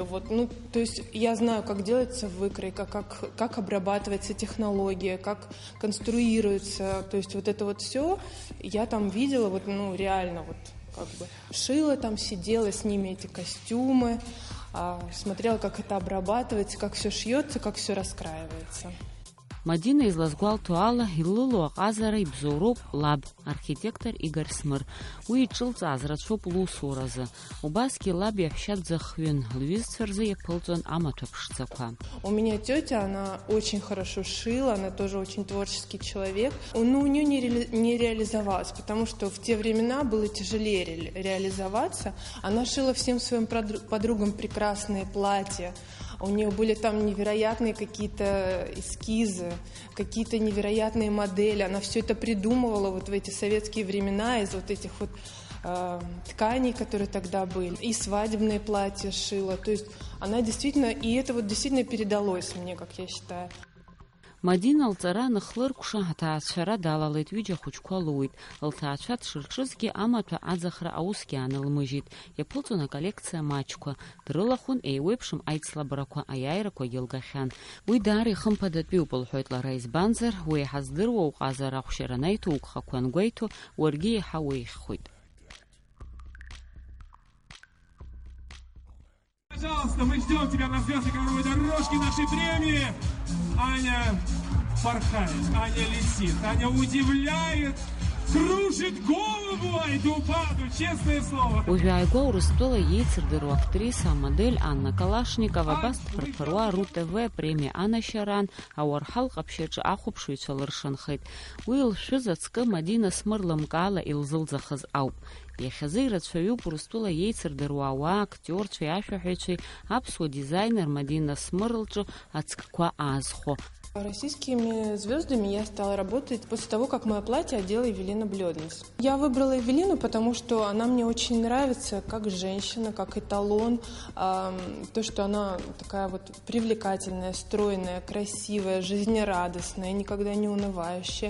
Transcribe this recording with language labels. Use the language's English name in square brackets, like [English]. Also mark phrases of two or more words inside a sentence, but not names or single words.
[Russian] Вот, ну, то есть я знаю, как делается выкройка, как обрабатывается технология, как конструируется. То есть вот это вот все я там видела, вот, ну, реально вот как бы шила там, сидела с ними эти костюмы, смотрела, как это обрабатывается, как все шьется, как все раскраивается. [Abkhazian] Мадина излазгәалҭо ала илыло аҟазара ибзоуроуп лаб, архитектор Игорь Смыр. Уи иҿылҵааз рацәоуп лусуразы. Убасгьы лаб иаҳәшьа дзыхҩын, лҩызцәа рзы иаԥылҵәон амаҭәа ԥшӡақәа. [Russian] У меня тетя, она очень хорошо шила, она тоже очень творческий человек. Но у нее не реализовалась, потому что в те времена было тяжелее реализоваться. Она шила всем своим подругам прекрасные платья. У нее были там невероятные какие-то эскизы, какие-то невероятные модели. Она все это придумывала вот в эти советские времена из вот этих вот тканей, которые тогда были. И свадебные платья шила. То есть она действительно, и это вот действительно передалось мне, как я считаю. [Abkhazian] Мадина лҵара ныхлыркәша аҭаацәара далалеит, ҩыџьа хәыҷқәа луит. Лҭаацәа дшырҿызгьы амаҭәа аӡахра аусгьы аанылмыжьит. Иаԥылҵон аколлекциа маҷқәа. Дрылахәын еиуеиԥшым аицлабрақәа, аиааирақәагьы лгахьан. Уи даара ихымԥадатәиуп лҳәоит лара, избанзар уи иҳаздыруа уҟазара ахәшьара анаиҭо угхақәа ангәеиҭо уаргьы иаҳа уеиӷьхоит. [Russian] Пожалуйста, мы ждем тебя на звездной ковровой дорожке нашей премии. Аня порхает, Аня летит, Аня удивляет, кружит голову Айдубаду, честное слово. [Abkhazian] Ужәааигәа Урыстәыла иеицырдыруа актриса, амодель Анна Калашникова абас дԥырԥыруа РУ-ТВ премиа анашьаран ауарҳал ҟаԥшьаҿы ахәаԥшыҩцәа лыршанхеит. Уи лшәыз ацкы Мадина Смыр лымкаала илзылӡахыз ауп. Иахьазы ирацәаҩуп Урыстәыла иеицырдыруа ауаа, актиорцәеи ашәаҳәаҩцәеи аԥсуа дизайнер Мадина Смыр лҿы ацкқәа аазхо. [Russian] Российскими звездами я стала работать после того, как мое платье одела Евелина Блёднес. Я выбрала Евелину, потому что она мне очень нравится как женщина, как эталон. То, что она такая вот привлекательная, стройная, красивая, жизнерадостная, никогда не унывающая.